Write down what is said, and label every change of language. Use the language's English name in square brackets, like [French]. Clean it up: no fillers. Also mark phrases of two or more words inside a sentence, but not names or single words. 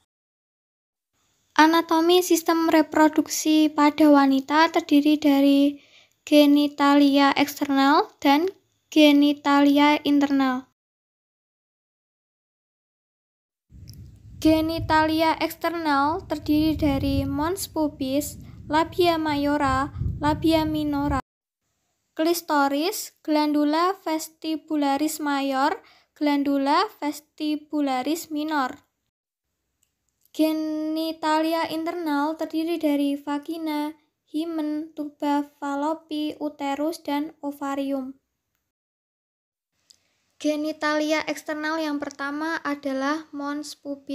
[Indonesian] Anatomi sistem reproduksi pada wanita terdiri dari genitalia eksternal dan genitalia internal. Genitalia eksternal terdiri dari [Latin] mons pubis, labia mayora, labia minora, Klistoris, glandula vestibularis mayor, glandula vestibularis minor. [Indonesian] Genitalia internal terdiri dari vagina, himen, tuba falopi, uterus, dan ovarium. Genitalia eksternal yang pertama adalah [Latin] mons pubis.